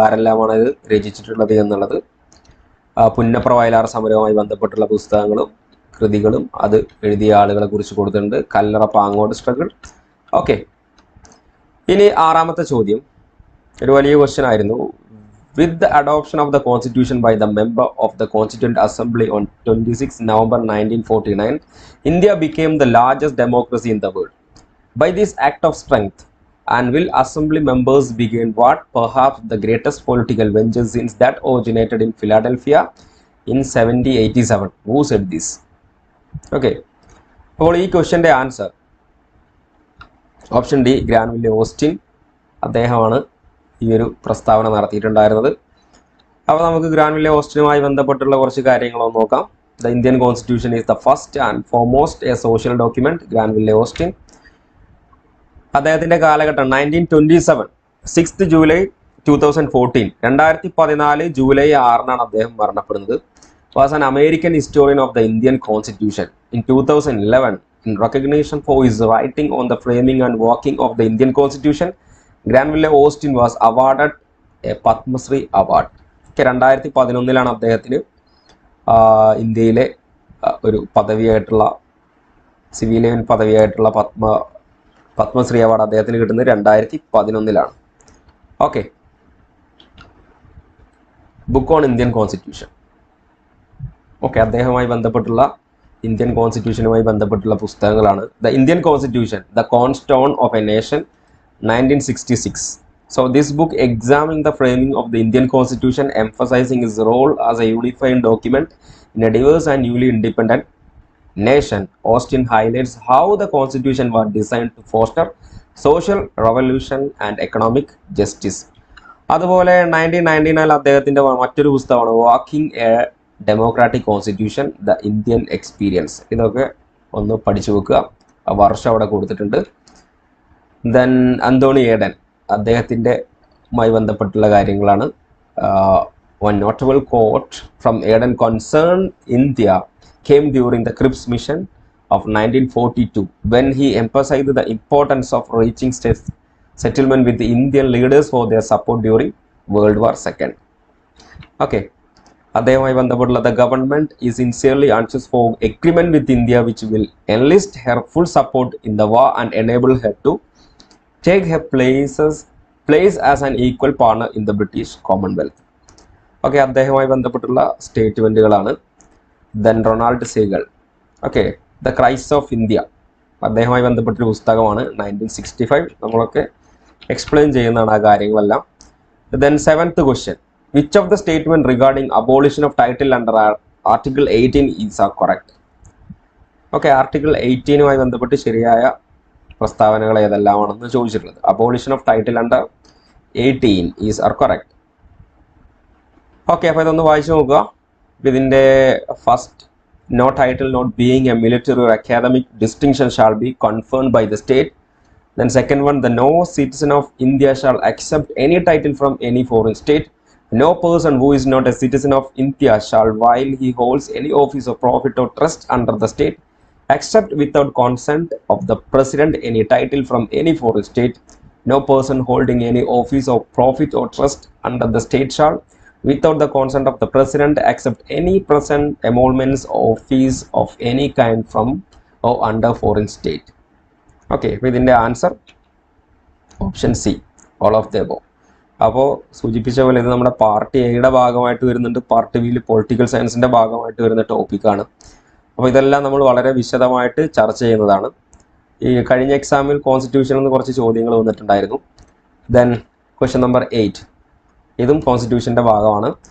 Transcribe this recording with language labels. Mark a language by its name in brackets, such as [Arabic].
[Malayalam] ആരെല്ലാമാണ് ഇത് രചിച്ചിട്ടുള്ളത് എന്നുള്ളത്. പുന്നപ്ര വയലാർ സമരവുമായി ബന്ധപ്പെട്ടുള്ള പുസ്തകങ്ങളും കൃതികളും അത് എഴുതിയ ആളുകളെ കുറിച്ച് കൊടുത്തിട്ടുണ്ട്. കല്ലറ പാങ്ങോട് സ്ട്രഗിൾ. ഓക്കെ, ഇനി ആറാമത്തെ ചോദ്യം ഒരു വലിയ ക്വസ്റ്റ്യൻ ആയിരുന്നു. [English] With the adoption of the Constitution by the member of the Constituent Assembly on 26 November 1949, India became the largest democracy in the world. By this act of strength, and will Assembly members begin what perhaps the greatest political venture since that originated in Philadelphia in 1787? Who said this? [Malayalam] Okay, അപ്പോൾ ഈ ക്വസ്റ്റ്യൻ്റെ answer option D, ഗ്രാൻവില്ലെ Austin. അദ്ദേഹമാണ് ഈ ഒരു പ്രസ്താവന നടത്തിയിട്ടുണ്ടായിരുന്നത്. അപ്പോൾ നമുക്ക് ഗ്രാൻവില്ലെ ഓസ്റ്റിനുമായി ബന്ധപ്പെട്ടുള്ള കുറച്ച് കാര്യങ്ങളൊന്ന് നോക്കാം. [English] The Indian constitution is the first and foremost a social document. Granville Austin. [Malayalam] അദ്ദേഹത്തിൻ്റെ കാലഘട്ടം 1927, 6 ജൂലൈ 2014, 2014 ജൂലൈ 6 അദ്ദേഹം മരണപ്പെടുന്നത്. [English] Was an American historian of the Indian constitution. In 2011, in recognition for his writing on the framing and working of the Indian Constitution, Granville Austin was awarded a Padmashri award. [Malayalam] 2011 അദ്ദേഹത്തിന് ഇന്ത്യയിലെ ഒരു പദവിയായിട്ടുള്ള civilian പദവിയായിട്ടുള്ള Padmashri award അദ്ദേഹത്തിന് കിട്ടുന്നത് 2011. [English] Okay, book on Indian constitution. [Malayalam] Okay, അദ്ദേഹവുമായി ബന്ധപ്പെട്ടുള്ള Indian കോൺസ്റ്റിറ്റ്യൂഷനുമായി ബന്ധപ്പെട്ടുള്ള പുസ്തകങ്ങളാണ് the Indian constitution, the കോൺസ്റ്റോൺ of A nation, 1966. [English] So this book examining the framing of the Indian Constitution, emphasizing its role as a unifying document in a diverse and newly independent nation. Austin highlights how the Constitution was designed to foster social revolution and economic justice. [Malayalam] അതുപോലെ 1999 അദ്ദേഹത്തിൻ്റെ മറ്റൊരു പുസ്തകമാണ് walking A democratic constitution, the Indian experience. ഇതൊക്കെ ഒന്ന് പഠിച്ചു വെക്കുക, ആ വർഷം അവിടെ കൊടുത്തിട്ടുണ്ട്. ദെൻ അന്തോണി ഏഡൻ, അദ്ദേഹത്തിൻ്റെമായി ബന്ധപ്പെട്ടുള്ള കാര്യങ്ങളാണ്. [English] One notable quote from Eden concern India came during the Cripps mission of 1942 when he emphasized the importance of reaching settlement with the Indian leaders for their support during World War II. Okay, [Malayalam] അദ്ദേഹവുമായി ബന്ധപ്പെട്ടുള്ള [English] the government is sincerely anxious for agreement with India which will enlist her full support in the war and enable her to take her place as an equal partner in the British Commonwealth. [Malayalam] Okay, അദ്ദേഹവുമായി ബന്ധപ്പെട്ടുള്ള സ്റ്റേറ്റ്മെൻറ്റുകളാണ്. Then Ronald seagull, okay, the crisis of India, അദ്ദേഹവുമായി ബന്ധപ്പെട്ടൊരു പുസ്തകമാണ് 1965. നമ്മളൊക്കെ explain ചെയ്യുന്നതാണ് ആ കാര്യങ്ങളെല്ലാം. [English] Then 7th question, which of the statement regarding abolition of title under article 18 is are correct. [Malayalam] Okay, article 18മായി ബന്ധപ്പെട്ട് ശരിയായ പ്രസ്താവനകൾ ഏതെല്ലാമാണെന്ന് ചോദിച്ചിട്ടുള്ളത്. [English] Abolition of title under 18 is are correct. [Malayalam] Okay, അപ്പോൾ ഇതൊന്ന് വായിച്ചു നോക്കുക. [English] ഇതിൻ്റെ first, no title not being a military or academic distinction shall be conferred by the state. Then second one, the no citizen of India shall accept any title from any foreign state. No person who is not a citizen of India shall, while he holds any office of profit or trust under the state, accept without consent of the president any title from any foreign state. No person holding any office of profit or trust under the state shall, without the consent of the president, accept any present emoluments or fees of any kind from or under foreign state. Okay, within the answer option C, all of the above. [Malayalam] അപ്പോൾ സൂചിപ്പിച്ച പോലെ ഇത് നമ്മുടെ part എയുടെ ഭാഗമായിട്ട് വരുന്നുണ്ട്, part ബിയിൽ political സയൻസിൻ്റെ ഭാഗമായിട്ട് വരുന്ന ടോപ്പിക്കാണ്. അപ്പോൾ ഇതെല്ലാം നമ്മൾ വളരെ വിശദമായിട്ട് ചർച്ച ചെയ്യുന്നതാണ്. ഈ കഴിഞ്ഞ എക്സാമിൽ കോൺസ്റ്റിറ്റ്യൂഷനിൽ നിന്ന് കുറച്ച് ചോദ്യങ്ങൾ വന്നിട്ടുണ്ടായിരുന്നു. ദെൻ ക്വസ്റ്റ്യൻ നമ്പർ 8, ഇതും കോൺസ്റ്റിറ്റ്യൂഷൻ്റെ ഭാഗമാണ്.